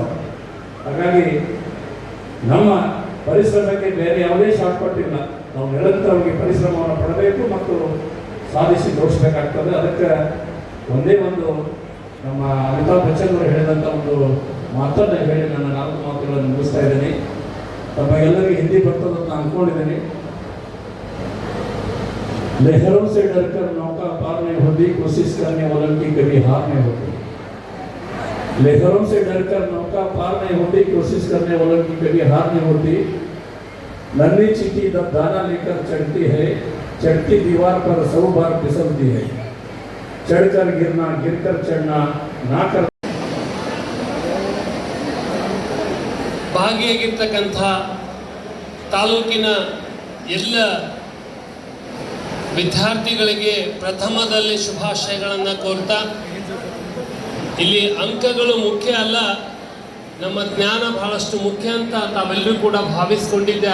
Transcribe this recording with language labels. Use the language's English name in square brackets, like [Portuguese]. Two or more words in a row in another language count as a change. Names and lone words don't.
[Kannada] ಹಾಗಾಗಿ ನಮ್ಮ ಪರಿಶ್ರಮಕ್ಕೆ ಬೇರೆ ಯಾವುದೇ ಶಾರ್ಟ್ಕಟ್ ಇಲ್ಲ. ನಾವು ನಿರಂತರವಾಗಿ ಪರಿಶ್ರಮವನ್ನು ಪಡಬೇಕು ಮತ್ತು ಸಾಧಿಸಿ ತೋರಿಸಬೇಕಾಗ್ತದೆ. ಅದಕ್ಕೆ ಒಂದೇ ಒಂದು ನಮ್ಮ ಅಮಿತಾಬ್ ಬಚ್ಚನ್ ಅವರು ಹೇಳಿದಂಥ ಒಂದು ಮಾತನ್ನು ಹೇಳಿ ನನ್ನ 4 ಮಾತುಗಳನ್ನು ಮುಗಿಸ್ತಾ ಇದ್ದೀನಿ. ತಮಗೆಲ್ಲರಿಗೂ ಹಿಂದಿ ಬರ್ತದಂತ ಅಂದ್ಕೊಂಡಿದ್ದೀನಿ. [Hindi] लहरों से डरकर नौका पार नहीं होती, कोशिश करने वालों की कभी हार नहीं होती. लहरों से डरकर नौका पार नहीं होती, कोशिश करने वालों की कभी हार नहीं होती. नन्ही चींटी जब दाना लेकर चढ़ती है, चढ़ती दीवार पर 100 बार फिसलती है. चढ़कर गिरना, गिरकर चढ़ना ना कर. [Kannada] ಭಾಗಿಯಾಗಿರ್ತಕ್ಕಂಥ ತಾಲೂಕಿನ ಎಲ್ಲ ವಿದ್ಯಾರ್ಥಿಗಳಿಗೆ ಪ್ರಥಮದಲ್ಲಿ ಶುಭಾಶಯಗಳನ್ನು ಕೋರ್ತಾ, ಇಲ್ಲಿ ಅಂಕಗಳು ಮುಖ್ಯ ಅಲ್ಲ, ನಮ್ಮ ಜ್ಞಾನ ಬಹಳಷ್ಟು ಮುಖ್ಯ ಅಂತ ತಾವೆಲ್ಲರೂ ಕೂಡ ಭಾವಿಸ್ಕೊಂಡಿದ್ದೆ.